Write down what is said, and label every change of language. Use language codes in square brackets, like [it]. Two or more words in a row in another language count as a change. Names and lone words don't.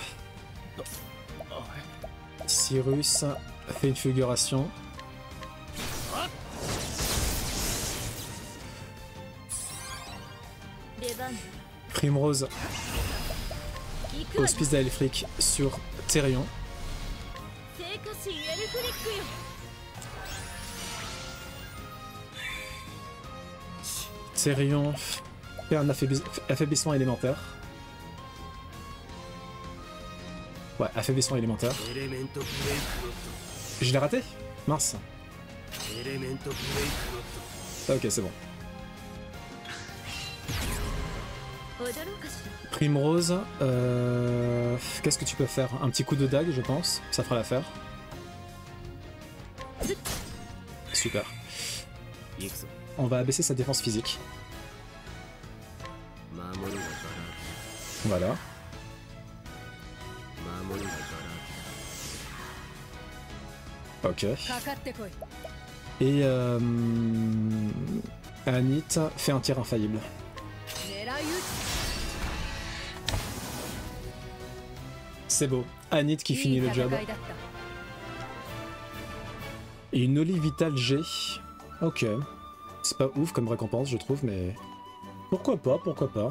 [fr] Cyrus fait une fulguration. Primrose, [ja] 行くわ [fr] hospice d'Aelfric sur Therion. [ja] 聖火神エルフリックよ [fr] Therion fait un affaiblissement élémentaire. Ouais, affaiblissement élémentaire. Je l'ai raté? Mince. Ok, c'est bon. [ja] 踊ろうかし [fr] Primrose, qu'est-ce que tu peux faire? Un petit coup de dague, je pense. Ça fera l'affaire. Super. On va abaisser sa défense physique. Voilà. Ok. [ja] らかかってこい [fr] Et Anit fait un tir infaillible. [ja] 狙い撃 [fr] C'est beau. Anit qui [ja] ち [fr] finit [ja] いい [fr] le [ja] 戦 [fr] job. [ja] いだった [fr] Et une Oli Vital G. Ok. C'est pas ouf comme récompense, je trouve, mais... Pourquoi pas, pourquoi pas.